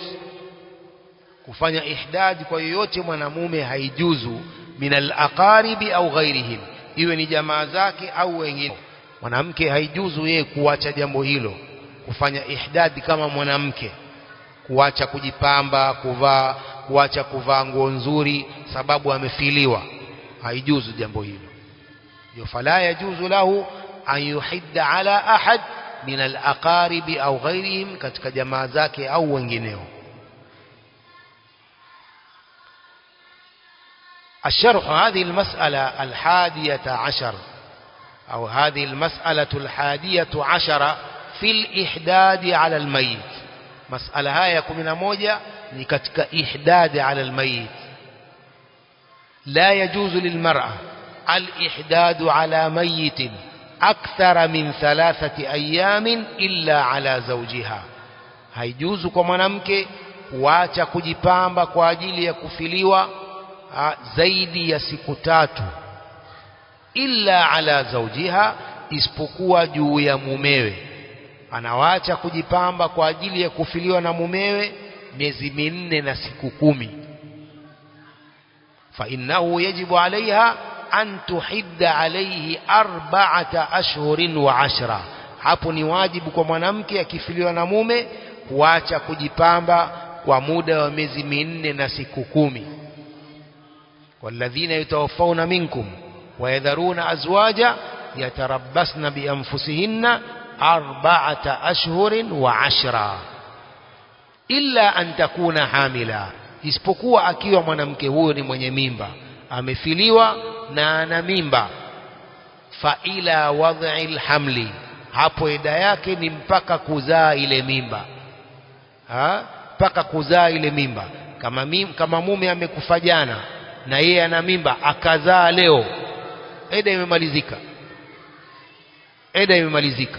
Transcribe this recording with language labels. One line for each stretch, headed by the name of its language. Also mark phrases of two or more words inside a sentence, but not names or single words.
Swahili: Kufanya ihdad kwa yoyote mwanamume haijuzu,
Arabic: من الأقارب أو غيرهم,
Swahili: iwe ni jamaa zake au wengine. Mwanamke haijuzu yeye kuacha jambo hilo, kufanya ihdad kama mwanamke, kuacha kujipamba, kuacha kuvaa nguo nzuri sababu amefiliwa, haijuzu jambo hilo.
Arabic: Ndio فلا يجوز له أن يحد على أحد من الأقارب أو غيرهم,
Swahili: katika jamaa zake au wengineo.
Arabic: الشرح هذه المسألة 11 أو هذه المسألة 11 في الإحداد على الميت. مسألة هاي 11
Swahili: ni katika
Arabic: إحداد على الميت. لا يجوز للمرأة الإحداد على ميت أكثر من 3 أيام إلا على زوجها,
Swahili: haijuzu kwa mwanamke kuacha kujipamba kwa ajili ya kufiliwa zaidi ya siku 3,
Arabic: إلا على زوجها,
Swahili: isipokuwa juu ya mumewe. Anawacha kujipamba kwa ajili ya kufiliwa na mumewe miezi 4 na siku 10.
Arabic: فإنه يجب عليها أن تحد عليه 4 أشهر و10.
Swahili: Hapo ni wajibu kwa mwanamke akifiliwa na mume kuacha kujipamba kwa muda wa miezi 4 na siku 10.
Arabic: والذين يتوفون منكم ويذرون أزواجا يتربصن بأنفسهن 4 أشهر و10 إلا أن تكون حاملا,
Swahili: isipokuwa akiwa mwanamke huyo ni mwenye mimba, amefiliwa na ana mimba.
Arabic: فإلى وضع الحمل,
Swahili: hapo ida yake ni mpaka kuzaa ile mimba, mpaka kuzaa ile mimba. Kama mume amekufa jana na yeye ana mimba akazaa leo, ida imemalizika, ida imemalizika.